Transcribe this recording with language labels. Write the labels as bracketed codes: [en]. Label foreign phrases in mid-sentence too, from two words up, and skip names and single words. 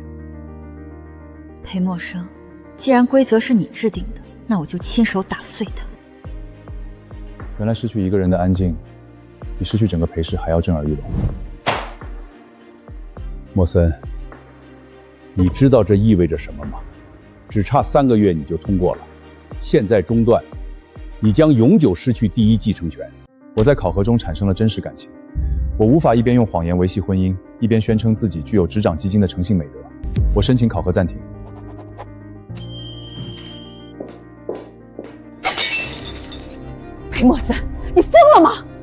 [zh] 裴默生，既然規則是你制定的，那我就親手打碎它。原来失去一個人的安靜，比失去整個裴氏還要震耳欲聾。莫森，你知道這意味着什麼嗎？只差3個月你就通過了，現在中斷，你將永久失去第一繼承權。我在考核中產生了真實感情，我無法一邊用謊言維繫婚姻，一邊宣稱自己具有執掌基金的誠信美德。我申請考核暫停。裴莫森，你瘋了嗎？